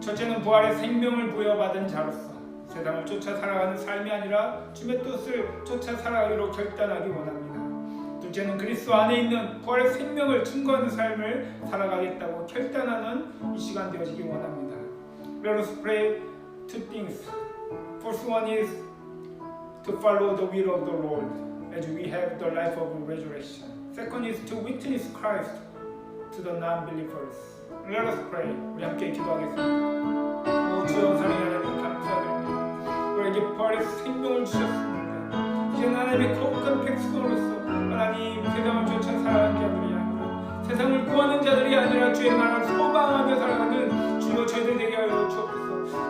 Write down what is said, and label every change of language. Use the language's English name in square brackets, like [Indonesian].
[Korean] 첫째는 부활의 생명을 부여받은 자로서 세상을 쫓아 살아가는 삶이 아니라 주님의 뜻을 쫓아 살아가기로 결단하기 원합니다. 둘째는 그리스도 안에 있는 부활의 생명을 증거하는 삶을 살아가겠다고 결단하는 이 시간 되어지기 원합니다. [English] Let us pray two things. First one is to follow the will of the Lord as we have the life of resurrection. Second is to witness Christ to the non-believers. Let us pray. [Korean] 우리 함께 기도하겠습니다. 오 주여 사랑하는 하나님 감사드립니다. 우리에게 부활의 생명을 주셨습니다. 이제 하나님의 거룩한 백성으로서 하나님 세상을 쫓아 살아가는 자들이 아니라 세상을 구하는 자들이 아니라 주의 나라를 소망하며 살아가는 주여 저희들 되게 하여 주옵소서.